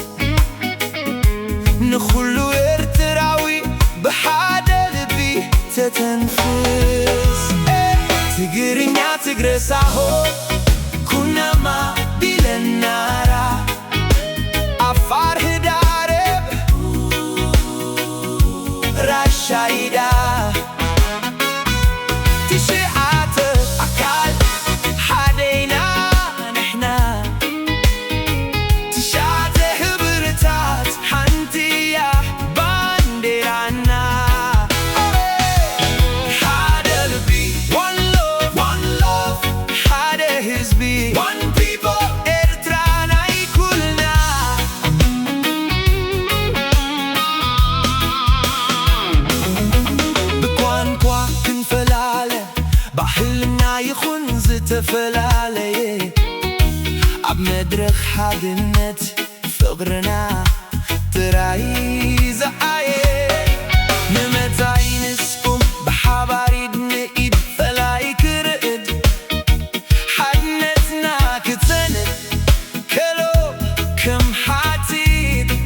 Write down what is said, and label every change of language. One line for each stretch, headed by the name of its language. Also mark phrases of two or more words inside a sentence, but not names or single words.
Tigrinya: ንኹሉ ኤርትራዊ ብሓደ ልቢ ተተንፍስ ትግርኛ ትግረሳሆ ኩናማ ቢለናራ ዓፋር ህዳረብ ራሻይዳ ትሽዓተ ኣካል ሓደይና ንሕና ትሽዓተ ሕብርታት ሓንቲ እያ ባንዴራና ሓደ ልቢ
English: one love
Tigrinya: ሓደ ህዝቢ
English: one people
Tigrinya: ኤርትራ ናይ ኩልና ብቋንቋ ክንፈላለ ባህልና ይኹን ዝተፈላለየ ኣብ መድረኽ ሓድነት ፍቕርና ጥራይ ዝዓየ ንምንታይ ንስኩም ብሓባር ኢድ ንኢድ ፈላይ ክርኢድ ሓድነትና ክትሰንድ ከሎ ከም ሓቲት